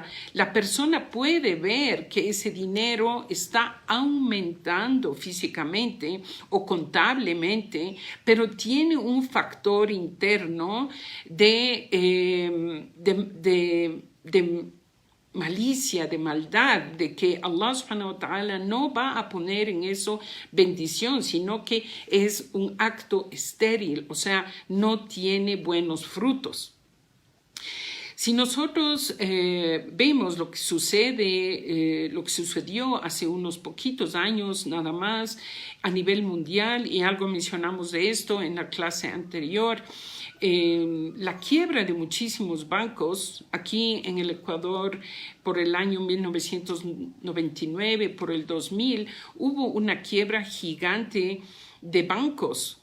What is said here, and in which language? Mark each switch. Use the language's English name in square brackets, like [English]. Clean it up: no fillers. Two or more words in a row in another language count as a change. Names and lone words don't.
[Spanish] La persona puede ver que ese dinero está aumentando físicamente o contablemente, pero tiene un factor interno de malicia, de maldad, de que [Arabic] الله سبحانه وتعالى [Spanish] no va a poner en eso bendición, sino que es un acto estéril, o sea, no tiene buenos frutos. Si nosotros vemos lo que sucede, lo que sucedió hace unos poquitos años nada más a nivel mundial, y algo mencionamos de esto en la clase anterior, la quiebra de muchísimos bancos aquí en el Ecuador por el año 1999, por el 2000, hubo una quiebra gigante de bancos.